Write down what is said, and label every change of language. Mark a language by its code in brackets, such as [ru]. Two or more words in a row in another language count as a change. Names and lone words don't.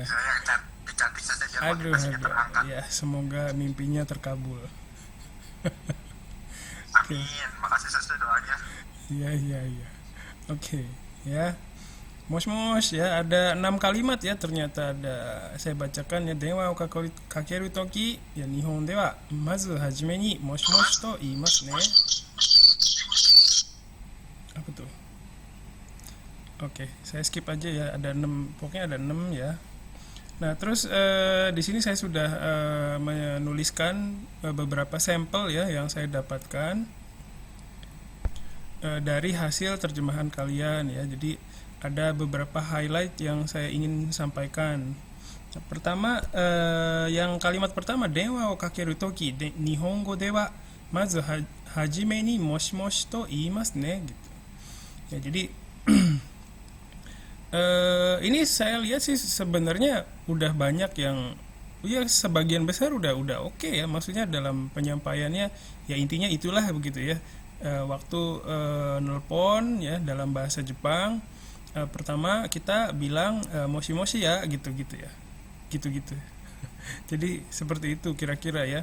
[id] Saya yang cantik saja Aduh. terangkat. Ya, semoga mimpinya terkabul. Amin. Makasih Sensei doanya. Iya. Oke, ya. Mosh ya, ada 6 kalimat ya ternyata ada. Saya bacakan ya. [ja] 電話をかける時や日本ではまず初めにもしと言いますね. [id] Apa tuh? Oke, saya skip aja ya. Ada 6, pokoknya ada 6 ya. Nah, terus di sini saya sudah menuliskan beberapa sampel ya yang saya dapatkan dari hasil terjemahan kalian ya. Jadi ada beberapa highlight yang saya ingin sampaikan. Pertama, yang kalimat pertama [ja] ではをかける時日本語ではまず初めにもしと言いますね gitu. [id] Ya, jadi ini saya lihat sih sebenarnya udah banyak yang ya sebagian besar udah oke ya, maksudnya dalam penyampaiannya ya intinya itulah begitu ya. Waktu nelpon ya dalam bahasa Jepang, pertama kita bilang moshi ya gitu ya, gitu jadi seperti itu kira-kira ya.